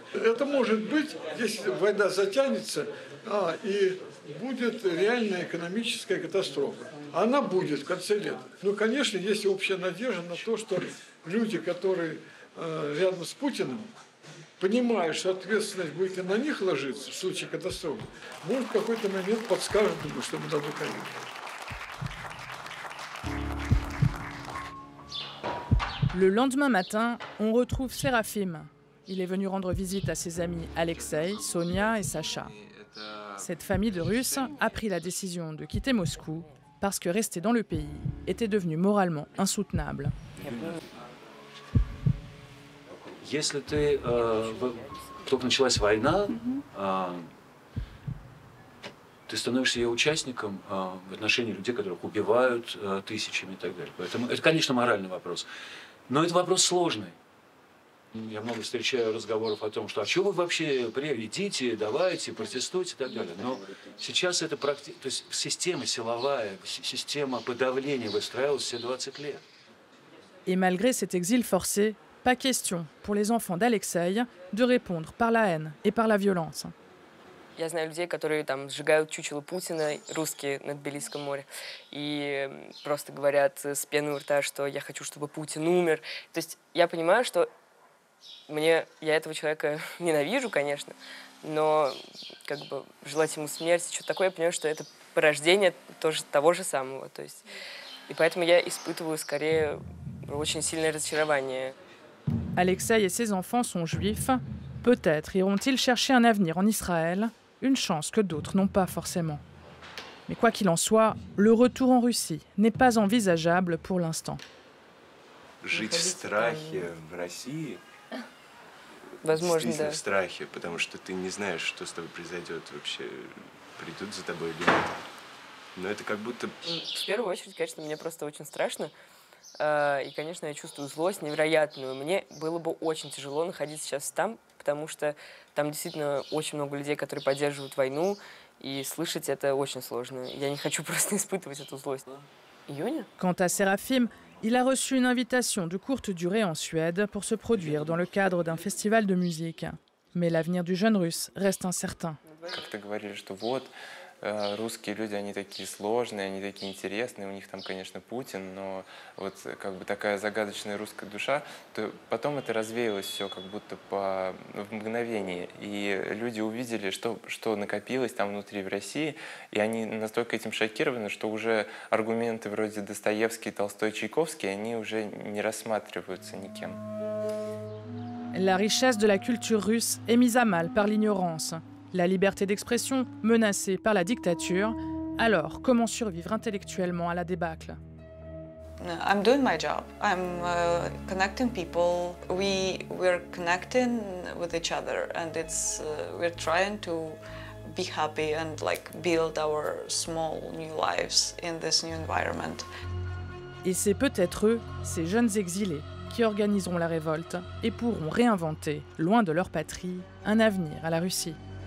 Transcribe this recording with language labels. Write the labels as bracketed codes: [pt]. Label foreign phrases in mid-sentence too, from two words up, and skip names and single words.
[ru] Это может быть, если война затянется, и будет реальная экономическая катастрофа. Она будет в конце лета. Ну, конечно, есть общая надежда на то, что люди, которые рядом с Путиным, понимая, что ответственность будет и на них ложиться в случае катастрофы, может, в какой-то момент подскажут ему, что надо выходить. [fr] Le lendemain matin, on retrouve Sérafim. Il est venu rendre visite à ses amis Alexei, Sonia et Sacha. Cette famille de Russes a pris la décision de quitter Moscou parce que rester dans le pays était devenu moralement insoutenable. [ru] Если ты только началась война, ты становишься ее участником в отношении людей, которых убивают тысячами и так далее. Поэтому это, конечно, моральный вопрос. Но это вопрос сложный. Я много встречаю разговоров о том, что «а что вы вообще идите, давайте, протестуйте» и так далее. Но сейчас это то есть система силовая, система подавления выстраивалась все 20 лет. [fr] Et malgré cet exil forcé, pas question pour les enfants d'Alexei de répondre par la haine et par la violence. [ru] Я знаю людей, которые там сжигают чучело Путина, русские на Тбилисском море, и просто говорят с пеной у рта, что я хочу, чтобы Путин умер. То есть я понимаю, что я этого человека ненавижу, конечно, но как бы желать ему смерти, что-то такое, я понимаю, что это порождение тоже того же самого. То есть, и поэтому я испытываю скорее очень сильное разочарование. [fr] Alexei et ses enfants sont juifs. Peut-être iront-ils chercher un avenir en Israël, une chance que d'autres n'ont pas forcément. Mais quoi qu'il en soit, le retour en Russie n'est pas envisageable pour l'instant. [ru] Жить в страхе в России, Возможно, действительно да. в страхе, потому что ты не знаешь, что с тобой произойдет вообще, придут за тобой или нет. Но это как будто... В первую очередь, конечно, мне просто очень страшно. И, конечно, я чувствую злость невероятную. Мне было бы очень тяжело находиться сейчас там, потому что там действительно очень много людей, которые поддерживают войну, и слышать это очень сложно. Я не хочу просто испытывать эту злость. Июня? [fr] Quant à Séraphin, il a reçu une invitation de courte durée en Suède pour se produire dans le cadre d'un festival de musique. Mais l'avenir du jeune russe reste incertain. [ru] Как-то говорили, что вот, русские люди, они такие сложные, они такие интересные, у них там, конечно, Путин, но вот как бы такая загадочная русская душа, то потом это развеялось все как будто в мгновение, и люди увидели, что накопилось там внутри в России, и они настолько этим шокированы, что уже аргументы вроде Достоевский, Толстой, Чайковский, они уже не рассматриваются никем. [fr] La richesse de la culture russe est mise à mal par l'ignorance. La liberté d'expression menacée par la dictature. Alors, comment survivre intellectuellement à la débâcle? [en] I'm doing my job. I'm connecting people. We're connecting with each other, and we're trying to be happy and like build our small new lives in this new environment. [fr] Et c'est peut-être eux, ces jeunes exilés, qui organiseront la révolte et pourront réinventer, loin de leur patrie, un avenir à la Russie.